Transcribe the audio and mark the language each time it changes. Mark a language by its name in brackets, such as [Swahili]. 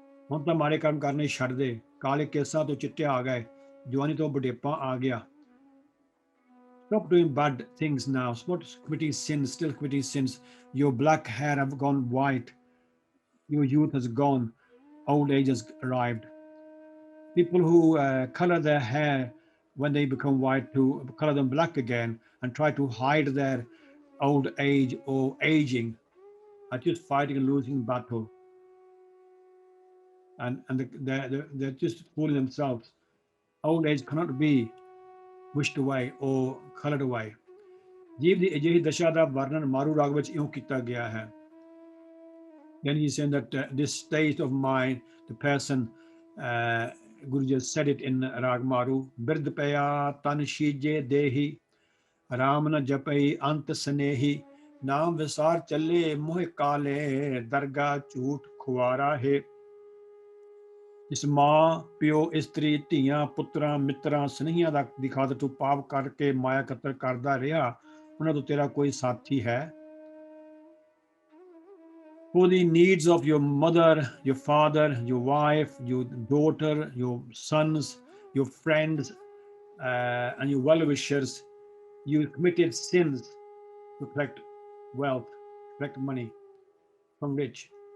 [Punjabi] ਹੁਣ ਤਾਂ ਮਾੜੇ ਕਰਮ ਕਰਨੇ ਛੱਡ ਦੇ, ਕਾਲੇ ਕੇਸਾਂ ਤੋਂ ਚਿੱਟੇ ਆ ਗਏ, ਜਵਾਨੀ ਤੋਂ ਬੁਢੇਪਾ ਆ ਗਿਆ। [English] Stop doing bad things now. Stop committing sins, still committing sins. Your black hair have gone white. Your youth has gone. Old age has arrived. People who color their hair when they become white to color them black again and try to hide their old age or aging are just fighting a losing battle. And they're just fooling themselves. Old age cannot be wished away or colored away. [Punjabi] ਜੀਵ ਦੀ ਅਜਿਹੀ ਦਸ਼ਾ ਦਾ ਵਰਣਨ ਮਾਰੂ ਰਾਗ ਵਿੱਚ ਇਉਂ ਕੀਤਾ ਗਿਆ ਹੈ। [English] Then he's saying that this state of mind, the person, Guru just said it in Rag Maru, [Punjabi] Bird Paya Tan Shije Dehi, Ram na Japai Ant Sanehi, [Hindi] नाम विसार चले मोह काले, दरगाह झूठ खुआरा है। [Punjabi] ਇਸ ਮਾਂ ਪਿਓ ਇਸਤਰੀ ਧੀਆਂ ਪੁੱਤਰਾਂ ਮਿੱਤਰਾਂ ਸਨੇਹੀਆਂ ਦੀ ਖਾਤਰ ਤੂੰ ਪਾਪ ਕਰਕੇ ਮਾਇਆ ਕਤਲ ਕਰਦਾ ਰਿਹਾ, ਉਹਨਾਂ ਤੋਂ ਤੇਰਾ ਕੋਈ ਸਾਥੀ ਹੈ? [English] For the needs of your mother, your father, your wife, your daughter, your sons, your friends, and your well-wishers, you committed sins to collect wealth, collect money from rich.